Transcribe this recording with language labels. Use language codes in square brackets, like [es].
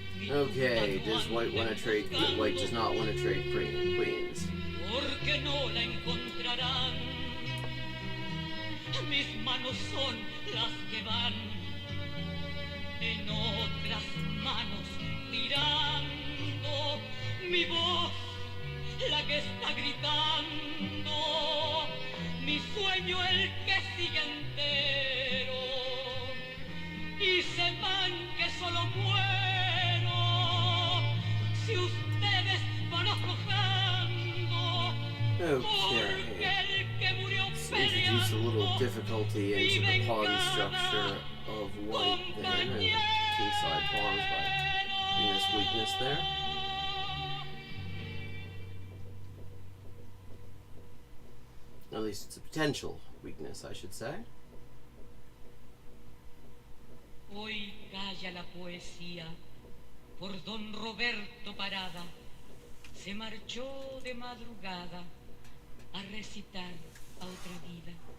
[en] Okay, does white want to trade? White does not want to trade queens. [es] Porque no la encontrarán. Mis manos son las que van en otras manos tirando. Mi voz, la que está gritando. Mi sueño, el que sigue entero. Y sepan que solo muero si ustedes van aflojando. [en] Okay. Let's introduce a little difficulty into the pawn structure of white there, and kingside pawns by putting this weakness there. At least it's a potential weakness, I should say. [es] Hoy calla la poesía por don Roberto Parada. Se marchó de madrugada a recitar a otra vida.